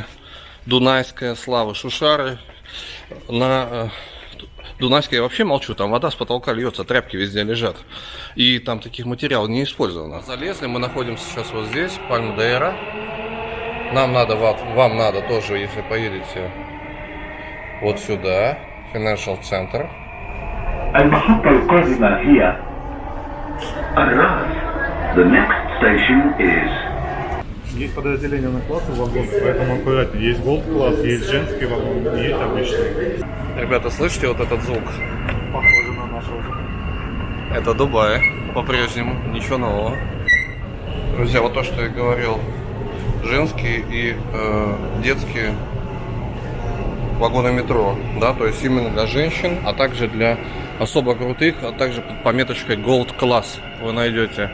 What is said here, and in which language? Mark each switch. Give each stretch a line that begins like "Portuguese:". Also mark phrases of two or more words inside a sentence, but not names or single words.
Russian: Дунайская, Слава, Шушары. На Дунайской я вообще молчу, там вода с потолка льется, тряпки везде лежат. И там таких материалов не использовано. Залезли, мы находимся сейчас вот здесь, Пальм-де-Эра. Нам надо, вам надо тоже, если поедете вот сюда, Financial Center.
Arabic: المحطة القادمة هي الرأس.
English: The next station is.
Russian: Есть подразделение на классы вагонов, поэтому аккуратнее. Есть голд класс, есть женский вагон, и есть обычный. Ребята, слышите вот этот звук? Похоже на нашего. Это Дубай, по-прежнему, ничего нового. Друзья, вот то, что я говорил, женские и детские вагоны метро, да, то есть именно для женщин, а также для особо крутых, а также под пометочкой
English: Gold Class
Russian: вы найдете.